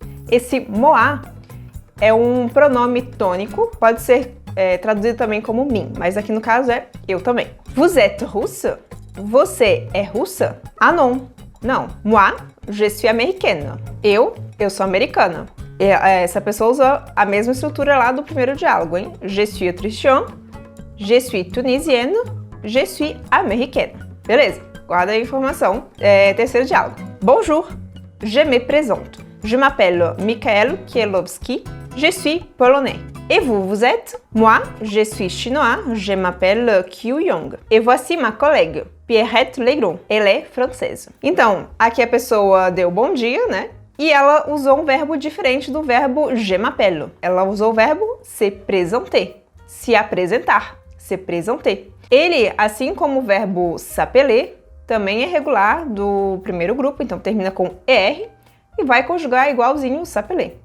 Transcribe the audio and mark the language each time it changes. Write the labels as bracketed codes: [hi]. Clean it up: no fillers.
[pt] Esse moi é um pronome tônico, pode ser traduzido também como mim, mas aqui no caso é eu também. [fr] Vous êtes russe? [pt] Você é russa? [fr] Ah non, [pt] não. [fr] Moi, je suis américaine. [pt] Eu sou americana. E essa pessoa usa a mesma estrutura lá do primeiro diálogo, hein? [fr] Je suis autrichien, je suis tunisienne, je suis américaine. [pt] Beleza, guarda a informação. Terceiro diálogo. [fr] Bonjour, je me présente. Je m'appelle Michael Kieslowski, je suis polonais. Et vous, vous êtes? Moi, je suis chinois, je m'appelle Qiu Yang. Et voici ma collègue, Pierrette Legrand. Elle est française. [pt] Então, aqui a pessoa deu bom dia, né? E ela usou um verbo diferente do verbo [fr] je m'appelle. [pt] Ela usou o verbo se présenter, se apresentar, se présenter. Ele, assim como o verbo s'appeler, também é regular do primeiro grupo, então termina com ER, e vai conjugar igualzinho s'appeler.